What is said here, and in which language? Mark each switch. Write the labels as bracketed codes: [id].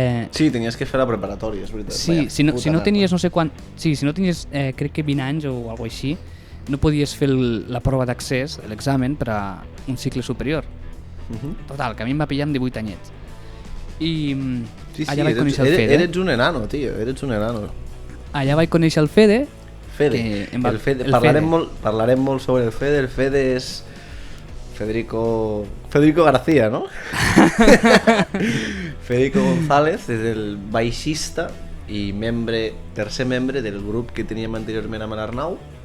[ca] Sí, tenies que fer la preparatòria, és veritat. Sí, Vaya, si no tenies merda. no sé quant... Sí, si no tenies, crec que 20 anys o alguna així, no podies fer la prova d'accés, l'examen, per a un cicle superior. Total, que a mi em va pillar amb 18 anyets. I allà vaig conèixer el Fede. [es] Eres un enano, tio, eres un enano. [ca] Allà vaig conèixer el Fede. Fede. Que em va- El Fede. el Parlarem molt sobre el Fede. El Fede és Federico García, ¿no? Federico González és el baixista i tercer membre del grup que teníem anteriorment amb l'Arnau.